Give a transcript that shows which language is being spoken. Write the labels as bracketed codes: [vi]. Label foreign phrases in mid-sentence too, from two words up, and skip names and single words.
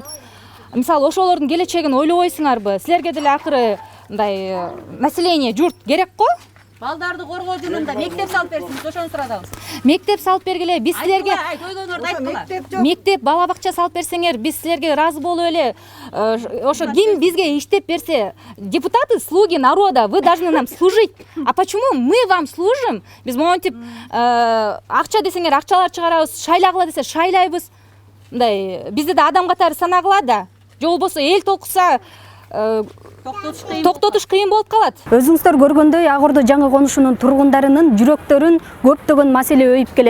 [ky] Мисалы, ошолордун келечегин ойлобойсуңарбы? Силерге деле акыры мындай население журт керек го? Балдарды коргоо жөнүндө мектеп салып берсин, ошону сурадабыз. Мектеп салып бергиле, биз силерге көйгөйңөрдү айткыла. мектеп, бала бакча салып берсеңер, биз силерге ыраазы болуп эле, ошо ким бизге иштеп берсе, депутаты, [ru] слуги народа, вы должны нам служить. А почему мы вам служим? [ky] Биз монтип акча десеңер, акчалар чыгарабыз, шайлагыла десе шайлайбыз. Мындай бизди да адам катары санагыла да. Же болбосо эл толкуса токтотуш кыйын болуп калат. Өзүңүздөр көргөндөй, Агордо жаңы конушунун тургундарынын жүрөктөрүн көптөгөн маселе өйүп келет.